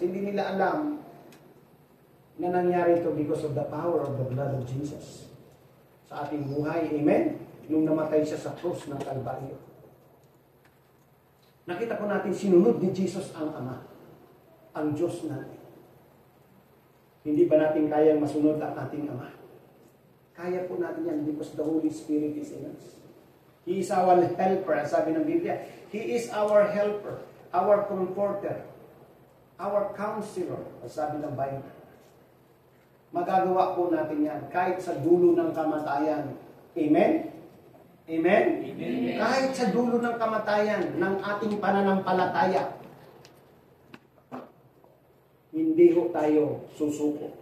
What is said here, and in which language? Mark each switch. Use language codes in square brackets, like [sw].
[tl] Hindi nila alam na nangyari ito [en] because of the power of the blood of Jesus [tl] sa ating buhay. Amen? Nung namatay siya sa krus ng Kalbaryo. Nakita po natin sinunod ni Jesus ang Ama, ang Diyos natin. Hindi ba natin kayang masunod ang ating Ama? Kaya po natin yan [en] because the Holy Spirit is in us. He is our helper, [tl] sabi ng Biblia. [en] He is our helper, our comforter, our counselor, [tl] sabi ng Bible. Magagawa po natin yan kahit sa dulo ng kamatayan. Amen? Amen? Amen. Kahit sa dulo ng kamatayan ng ating pananampalataya, hindi ho tayo susuko.